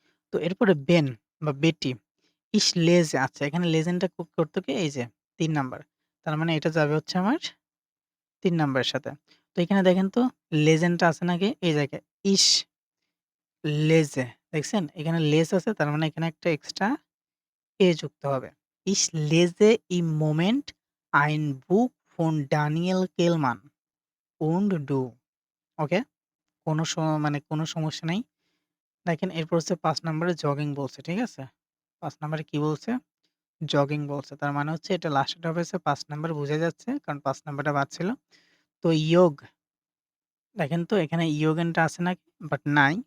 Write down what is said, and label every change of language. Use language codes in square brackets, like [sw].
[bn] তো এরপরে বেন বা বেটি [de] Ich lese [bn] আচ্ছা এখানে লেজেনটা করতো কি এই যে ৩ নাম্বার। তার মানে এটা যাবে হচ্ছে আমার ৩ নাম্বারের সাথে। তো এখানে দেখেন তো লেজেনটা আছে নাকি? এই জায়গায় [de] Ich lese [bn] দেখছেন? এখানে লেস আছে তার মানে এখানে একটা এক্সট্রা যুক্ত হবে। [de] Ich lese im Moment ein Buch von Daniel Kehlmann und du ওকে? [bn] কোনো মানে কোনো সমস্যা নাই। দেখেন এরপর হচ্ছে ৫ নাম্বারে জগিং বলছে, ঠিক আছে? ৫ নাম্বারে কি বলছে? জগিং বলছে। তার মানে হচ্ছে এটা লাস্টেরটা হবে হচ্ছে ৫ নাম্বার বোঝা যাচ্ছে। কারণ ৫ নাম্বারটা বাদ ছিল। তো ইয়োগ দেখেন তো এখানে ইয়োগেনটা আছে নাকি? বাট নাই।